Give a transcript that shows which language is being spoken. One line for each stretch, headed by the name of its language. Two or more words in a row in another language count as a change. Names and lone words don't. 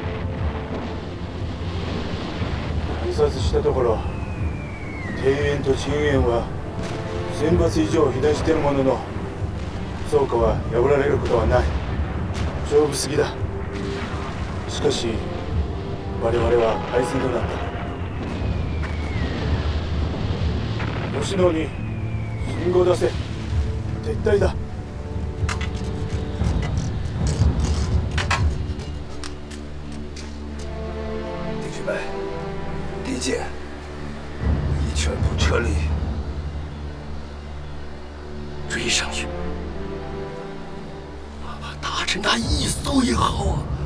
Japanese: 視察したところ、庭園と鎮園は1000発以上被弾しているものの、倉庫は破られることはない。丈夫すぎだ。しかし我々は敗戦となった。吉野に信号出せ。撤退だ。
Chinese: 弟兄们，敌舰已全部撤离，追上去，打沉他一艘也好啊。